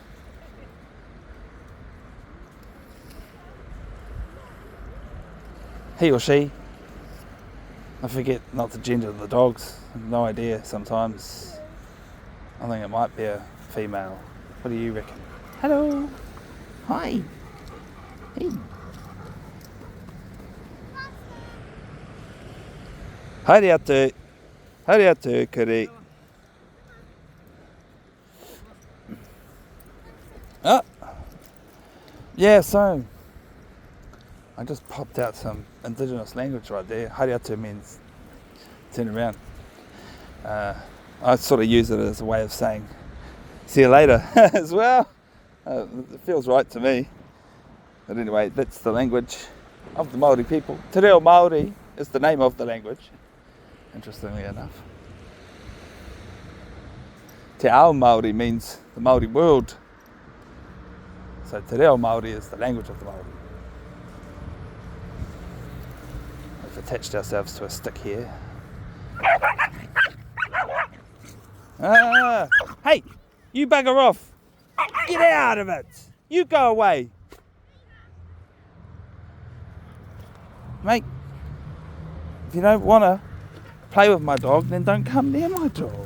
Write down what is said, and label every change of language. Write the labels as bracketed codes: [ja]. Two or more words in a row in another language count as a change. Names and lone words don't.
[en] He or she. I forget not to gender the dogs. No idea sometimes. I think it might be a female. What do you reckon? Hello. Hi. [mi] Hey. Haere atu. Haere atu, kuri. [en] Oh. Yeah, so I just popped out some indigenous language right there. [mi] Haere atu [en] means turn around. I sort of use it as a way of saying see you later as well. It feels right to me. But anyway, that's the language of the Māori people. [mi] Te reo Māori [en] is the name of the language, interestingly enough. [mi] Te ao Māori [en] means the Māori world. So [mi] te reo Māori [en] is the language of the Māori. We've attached ourselves to a stick here. Hey, you bugger off. Get out of it. You go away. Mate, if you don't want to play with my dog, then don't come near my dog.